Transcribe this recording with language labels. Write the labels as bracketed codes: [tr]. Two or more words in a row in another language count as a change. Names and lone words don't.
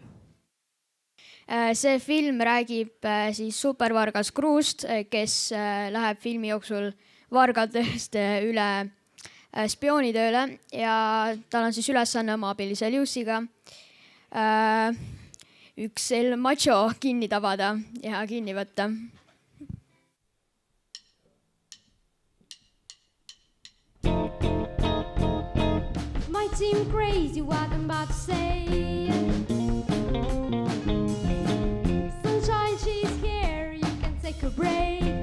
[et] See film räägib siis supervargas Kruust, kes läheb filmi jooksul vargadest üle spioonitööle ja tal on siis ülesanne oma abilise Lucy'ga üks El Macho kinni tabada ja kinni võtta. [en] Might seem crazy what I'm about to say. Sunshine, she's here, you can take a break.